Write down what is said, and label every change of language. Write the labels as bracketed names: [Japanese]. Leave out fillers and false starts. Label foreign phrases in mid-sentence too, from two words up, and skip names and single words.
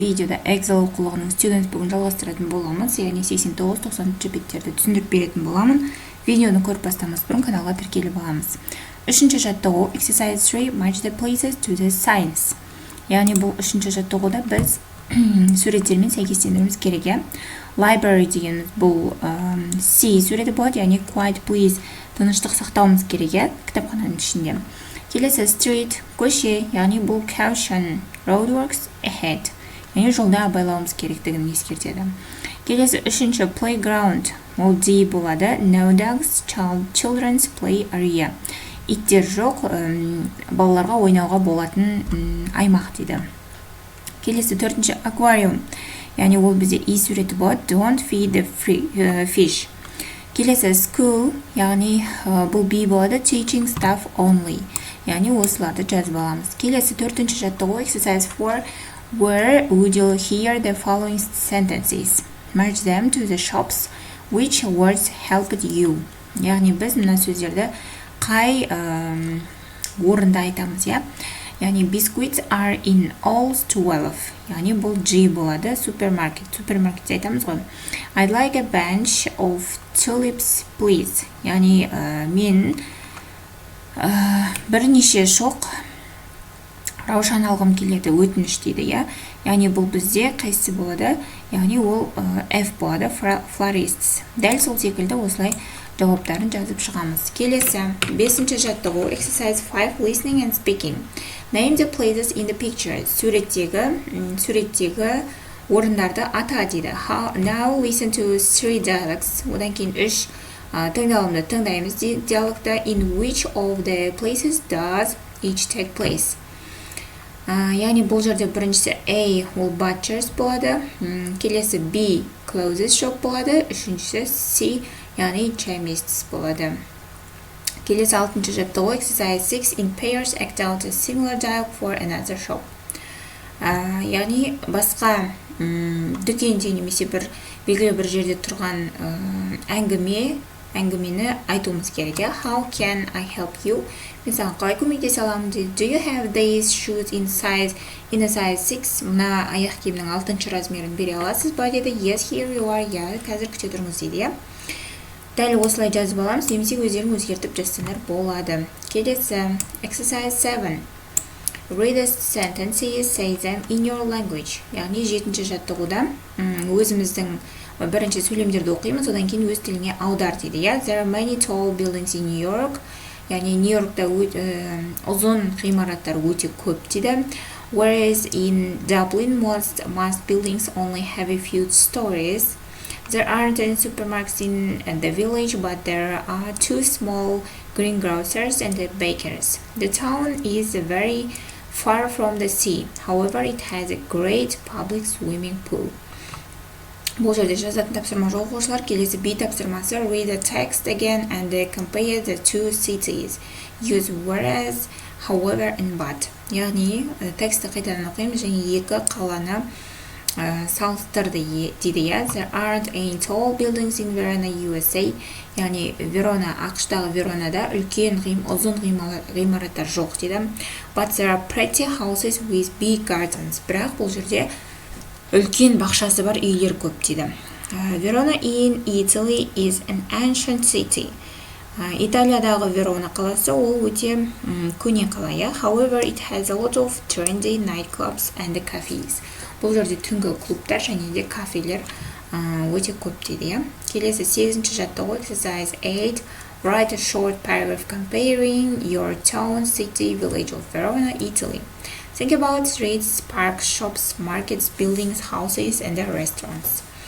[Kazakh] Видеода Эксель оқулығының студент бүгін жалғастыратын боламыз, яғни 89-90 беттерді түсіндіріп беретін боламын. Видеоны көріп бастамас бұрын каналға тіркеліп аламыз. Үшінші жаттығу [English] Exercise 3 Match the places to the signs. [Kazakh] Яғни бұл үшінші жаттығуда біз суреттермен сәйкестендіруіміз керек. Library деген бұл C суреті болады, яғни [English] quiet please [Kazakh] тыныштық сақтауымыз керек кітапхананың ішінде. Келесі street көше, яғни бұл [English] caution roadworks ahead. [Kazakh] Яғни жолда абайлауымыз керектігін ескертеді. Келесі үшінші playground, ол D болады. [English] No dogs, children's play area. [Kazakh] Иттер жоқ, балаларға ойнауға болатын аймақ дейді. Келесі төртінші aquarium, яғни ол бізде E суреті болады. [English] Don't feed the fish. [Kazakh] Келесі school, яғни бұл B болады. [English] Teaching staff only. [Kazakh] Яғни осыларды жазып аламыз. Келесі төртінші жаттығу [English] exercise 4 Where would you hear the following sentences? Match them to the shops. Which words helped you? [Kazakh] Яғни біз мына сөздерді қай орында айтамыз, Яғни [English] biscuits are in all 12. [Kazakh] Яғни бұл G болады. Супермаркетте айтамыз ғой. [English] I'd like a bunch of tulips, please. [Kazakh] Яғни мен бірнеше шоқ раушан алғым келеді, өтініш дейді, Яғни бұл бізде қайсысы болады? Яғни ол F болады, florists. Дәл сол секілді осылай жауаптарын жазып шығамыз. Келесі, бесінші жаттығу [English] exercise 5 listening and speaking. Name the places in the picture. [Kazakh] Суреттегі орындарды ата дейді. [English] Now listen to 3 dialects. [Kazakh] Одан кейін 3 тыңдалымды тыңдаймыз диалогты. [English] In which of the places does each take place? [Kazakh] Яғни бұл жерде біріншісі A ол butchers болады, келесі B [English] clothes shop [Kazakh] болады, үшіншісі C яғни chemists болады. Келесі алтыншы жаттығу [English] exercise 6 in pairs act out a similar dialogue for another shop. [Kazakh] Яғни басқа дүкенде немесе белгілі бір жерде тұрған әңгімені айтуымыз керек. [English] How can I help you? [Kazakh] Мен саған қалай көмектесе аламын дейді. [English] Do you have these shoes in a size 6? [Kazakh] Мына аяқ киімнің 6-шы размерін бере аласыз ба деді. [English] Yes, here you are. [Kazakh] Қазір күте тұрыңыз дейді. Дәл осылай жазып аламыз, немесе өздерің өзгертіп жазсаңдар болады. Келесі exercise 7. [English] Read the sentences, say them in your language. [Kazakh] Яғни 7-ші жаттығуда өзіміздің бірінші сөйлемдерді оқимыз, одан кейін өз тіліне аудар дейді. [English] There are many tall buildings in New York. [Kazakh] Яғни Нью-Йоркта ұзын ғимараттар өте көп дейді. [English] Whereas in Dublin, most buildings only have a few stories. There aren't any supermarkets in the village, but there are 2 small greengrocers and bakers. The town is very far from the sea. However, it has a great public swimming pool. [Kazakh] Бұл жерде жазатын тапсырма жоқ оқушылар. Келесі B тапсырмасы [English] read the text again and compare the two cities. Use whereas, however and but. [Kazakh] Яғни тексті қайтадан оқимыз және екі қаланы салыстырды дейді. [English] There aren't any tall buildings in Verona, USA. [Kazakh] Яғни Верона, ақштағы Веронада үлкен ұзын ғимараттар жоқ дейді. [English] But there are pretty houses with big gardens. [Kazakh] Бірақ бұл жерде үлкен бақшасы бар үйлер көп дейді. [English] Verona in Italy is an ancient city. [Kazakh] Италиядағы Верона қаласы ол өте көне қала. [English] However, it has a lot of trendy nightclubs and cafes. [Kazakh] Бұл жерде түнгі клубтар және де кафелер өте көп дейді. Келесі 8-ші жаттығу exercise 8. [English] Write a short paragraph comparing your town, city, village of Verona, Italy. Think about streets, parks, shops, markets, buildings, houses, and restaurants.